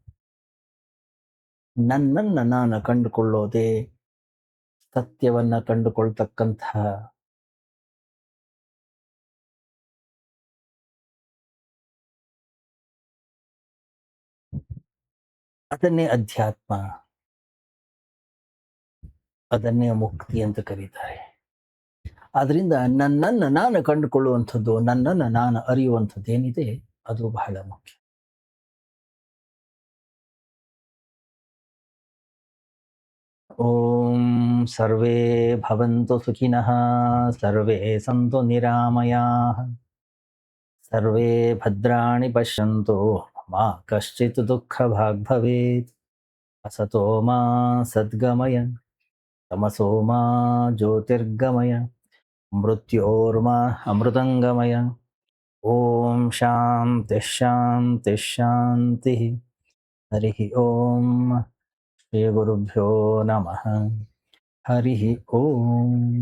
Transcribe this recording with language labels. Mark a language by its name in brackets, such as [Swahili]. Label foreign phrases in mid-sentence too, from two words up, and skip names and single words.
[Kannada] ನನ್ನನ್ನು ನಾನು ಕಂಡುಕೊಳ್ಳೋದೇ ಸತ್ಯವನ್ನ ಕಂಡುಕೊಳ್ತಕ್ಕಂತಹ ಅದನ್ನೇ ಅಧ್ಯಾತ್ಮ, ಅದನ್ನೇ ಮುಕ್ತಿ ಅಂತ ಕರೀತಾರೆ. ಆದ್ರಿಂದ ನನ್ನನ್ನು ನಾನು ಕಂಡುಕೊಳ್ಳುವಂಥದ್ದು, ನನ್ನನ್ನು ನಾನು ಅರಿಯುವಂಥದ್ದು ಏನಿದೆ, ಅದು ಬಹಳ ಮುಖ್ಯ. [Sanskrit] ಓಂ ಸರ್ವೇ ಭವಂತು ಸುಖಿನಃ, ಸರ್ವೇ ಸಂತು ನಿರಾಮಯಾಃ, ಸರ್ವೇ ಭದ್ರಾಣಿ ಪಶ್ಯಂತು ಮಾ ಕಶ್ಚಿತ್ ದುಃಖ ಭಾಗ್ ಭವೇತ್. ಅಸತೋ ಮಾ ಸದ್ಗಮಯ, ತಮಸೋ ಮಾ ಜ್ಯೋತಿರ್ಗಮಯ, ಮೃತ್ಯೋರ್ಮಾ ಅಮೃತಂಗಮಯ. ಓಂ ಶಾಂತಿ ಶಾಂತಿ ಶಾಂತಿ. ಹರಿ ಓಂ. ಶ್ರೀ ಗುರುಭ್ಯೋ ನಮಃ. ಹರಿ ಓಂ.